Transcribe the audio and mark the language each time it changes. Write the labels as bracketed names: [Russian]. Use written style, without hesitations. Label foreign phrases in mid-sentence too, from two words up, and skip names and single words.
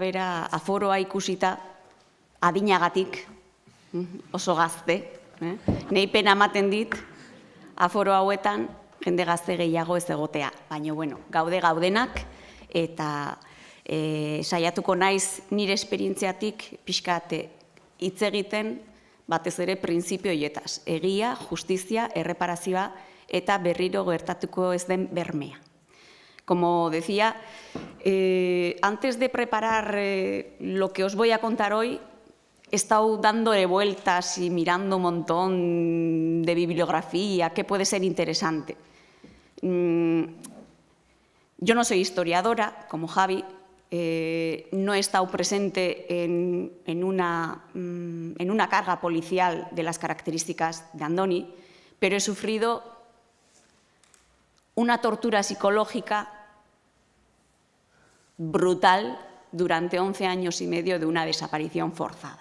[Basque] bera aforoa ikusita adinagatik, oso gazte, nahi pena ematen dit aforo hauetan jende gazte gehiago ez egotea, baina gaude gaudenak eta saiatuko naiz nire esperientziatik pixkat hitz egiten batez ere printzipio horietaz, egia, justizia, erreparazioa eta berriro gertatuko ez den bermea. [Spanish] Como decía, antes de preparar lo que os voy a contar hoy, he estado dándole vueltas y mirando un montón de bibliografía que puede ser interesante. Yo no soy historiadora, como Javi, no he estado presente en una carga policial de las características de Andoni, pero he sufrido una tortura psicológica brutal durante 11 años y medio de una desaparición forzada.